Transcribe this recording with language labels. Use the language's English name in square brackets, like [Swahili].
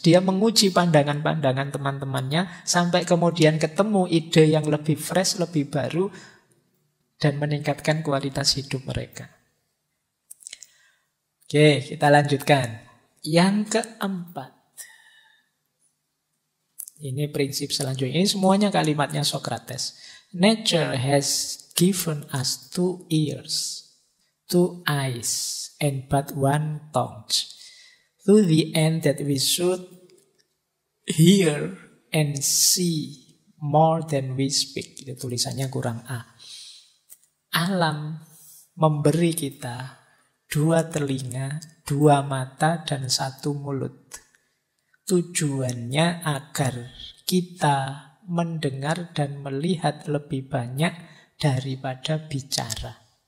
[Indonesian] Dia menguji pandangan-pandangan teman-temannya sampai kemudian ketemu ide yang lebih fresh, lebih baru, dan meningkatkan kualitas hidup mereka. Oke, kita lanjutkan. Yang keempat. Ini prinsip selanjutnya. Ini semuanya kalimatnya Socrates. [English] Nature has given us 2 ears, 2 eyes, and but 1 tongue. To the end that we should hear and see more than we speak. [Indonesian] Itu tulisannya kurang A. Alam memberi kita 2 telinga, 2 mata, dan 1 mulut. Tujuannya agar kita mendengar dan melihat lebih banyak daripada bicara.